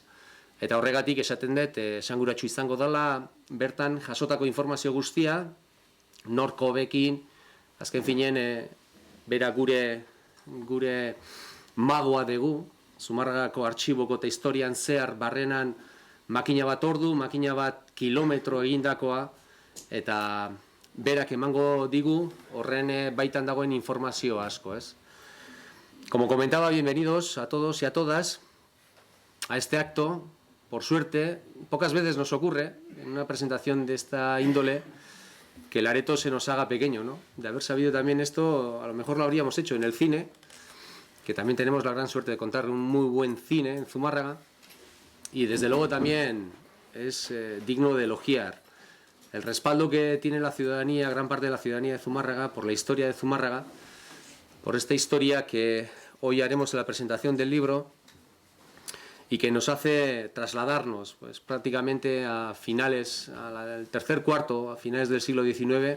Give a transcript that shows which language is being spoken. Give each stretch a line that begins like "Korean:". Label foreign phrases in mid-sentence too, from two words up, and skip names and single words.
Basque: Eta horregatik esaten dut, esanguratsu izango dela, bertan jasotako informazio guztia, norko bekin, azken finean, bera gure magoa dugu, Zumarragako artxiboko eta historian zehar barrenan makina bat ordu, makina bat kilometro egindakoa, eta berak emango digu horren baitan dagoen informazio asko, ez?
Spanish: Como comentaba, bienvenidos a todos y a todas a este acto. Por suerte, pocas veces nos ocurre en una presentación de esta índole que el areto se nos haga pequeño, ¿no? De haber sabido también esto, a lo mejor lo habríamos hecho en el cine, que también tenemos la gran suerte de contar un muy buen cine en Zumárraga, y desde luego también es digno de elogiar el respaldo que tiene la ciudadanía, gran parte de la ciudadanía de Zumárraga, por la historia de Zumárraga, por esta historia que hoy haremos en la presentación del libro, y que nos hace trasladarnos pues, prácticamente a finales, al tercer cuarto, a finales del siglo XIX.